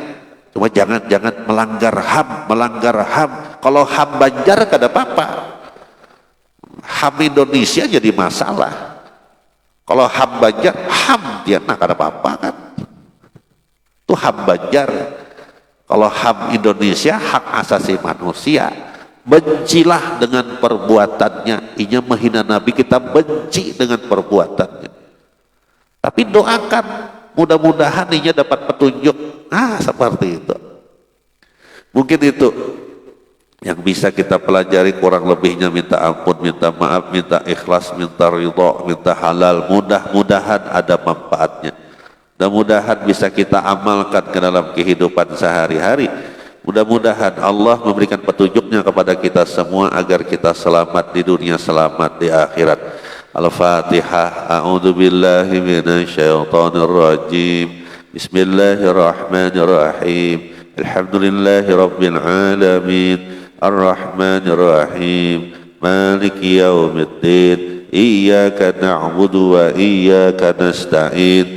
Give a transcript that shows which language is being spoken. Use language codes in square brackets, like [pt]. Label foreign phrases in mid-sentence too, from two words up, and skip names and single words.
[id] Cuma jangan melanggar HAM. Kalau HAM Banjar kada apa-apa. HAM Indonesia jadi masalah. Kalau HAM Banjar, HAM dia nah kada apa-apa kan. Itu HAM Banjar. Kalau HAM Indonesia, hak asasi manusia. Bencilah dengan perbuatannya. Inya menghina Nabi, kita benci dengan perbuatannya. Tapi doakan, mudah-mudahan inya dapat petunjuk. Seperti itu. Mungkin itu yang bisa kita pelajari, kurang lebihnya minta ampun, minta maaf, minta ikhlas, minta ridha, minta halal. Mudah-mudahan ada manfaatnya. Mudah-mudahan bisa kita amalkan ke dalam kehidupan sehari-hari. Mudah-mudahan Allah memberikan petunjuknya kepada kita semua agar kita selamat di dunia, selamat di akhirat. [ar] Al-Fatihah. أعوذ بالله من الشيطان الرجيم. بسم الله الرحمن الرحيم الحمد لله رب العالمين. الرحمن الرحيم مالك يوم الدين. إياك نعبد وإياك نستعين.